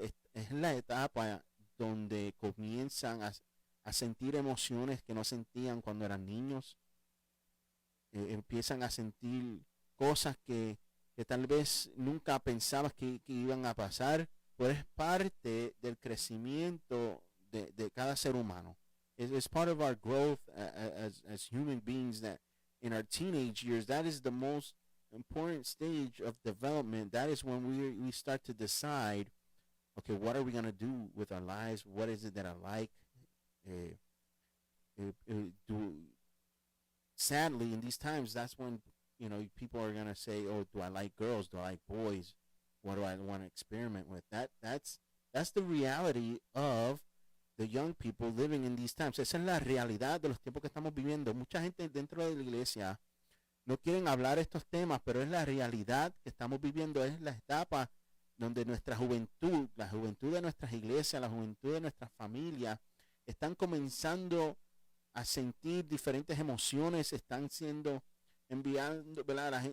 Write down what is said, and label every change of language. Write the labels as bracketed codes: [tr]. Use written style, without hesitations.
[es] Es la etapa donde comienzan a sentir emociones que no sentían cuando eran niños. Empiezan a sentir cosas que tal vez nunca pensabas que iban a pasar, pero es parte del crecimiento de cada ser humano. [en] It's part of our growth as human beings that in our teenage years, that is the most important stage of development. That is when we start to decide, okay, what are we going to do with our lives? What is it that I like? Uh, do Sadly, in these times, that's when people are gonna say, "Oh, do I like girls? Do I like boys? What do I want to experiment with?" That's the reality of the young people living in these times. [es] Esa es la realidad de los tiempos que estamos viviendo. Mucha gente dentro de la iglesia no quieren hablar estos temas, pero es la realidad que estamos viviendo. Es la etapa donde nuestra juventud, la juventud de nuestras iglesias, la juventud de nuestras familias, están comenzando a sentir diferentes emociones, están siendo enviando, ¿verdad?